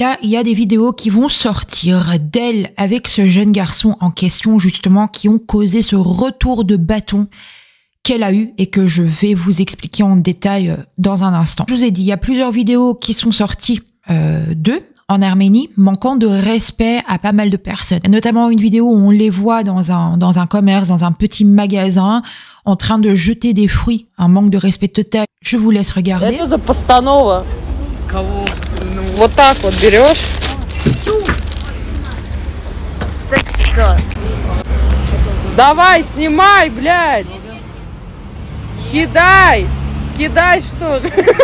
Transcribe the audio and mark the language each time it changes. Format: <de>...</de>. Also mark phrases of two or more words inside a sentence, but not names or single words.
<fr>Là, il y a des vidéos qui vont sortir d'elle avec ce jeune garçon en question, justement, qui ont causé ce retour de bâton qu'elle a eu et que je vais vous expliquer en détail dans un instant. Je vous ai dit, il y a plusieurs vidéos qui sont sorties d'eux en Arménie, manquant de respect à pas mal de personnes. Notamment une vidéo où on les voit dans un commerce, dans un petit magasin, en train de jeter des fruits. Un manque de respect total. Je vous laisse regarder.</fr> <ru>Это за постанова. Кого? Вот так вот берешь. Давай, снимай, блядь. Кидай. Кидай, что ли.</ru>